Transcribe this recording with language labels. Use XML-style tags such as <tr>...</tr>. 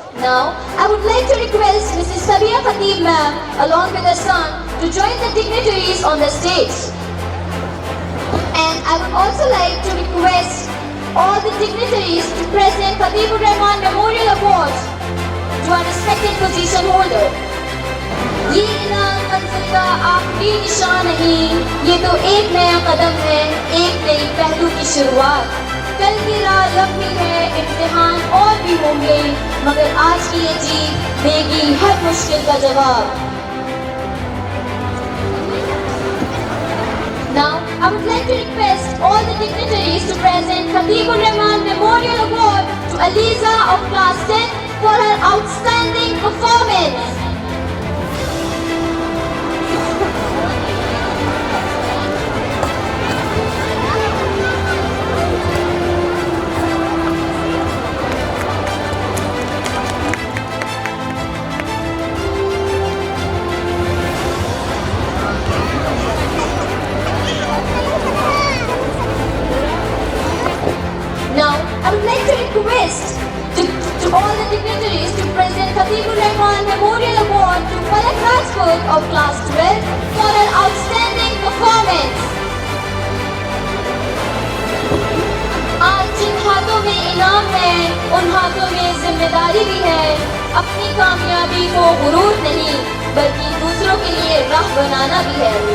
<en>Now, I would like to request Mrs. Sabia Khatib ma'am along with her son to join the dignitaries on the stage. And I would also like to request all the dignitaries to present Khatib-ur-Rahman Memorial Award to our respected position holder.</en> <hi>ये इनाम मंजिल का आखिरी निशान नहीं, ये तो एक नया कदम है, एक नई पहलू की शुरुआत। कल की राह लंबी है, इम्तिहान और भी होंगे, मगर आज की ये जीत देगी हर मुश्किल का जवाब।</hi> <en>Now, I would like to request all the dignitaries to present Khatib-ur-Rahman Memorial Award to Aliza of Class 10 for her outstanding performance. Now, I would like to request to all the dignitaries to present Khatib-ur-Rahman Memorial Award to Palak Rajput of Class 12 for her outstanding performance.</en> <hi>आज जिन हाथों में इनाम है, उन हाथों में जिम्मेदारी भी है। अपनी कामयाबी को गुरूर नहीं, बल्कि दूसरों के लिए राह बनाना भी है।</hi>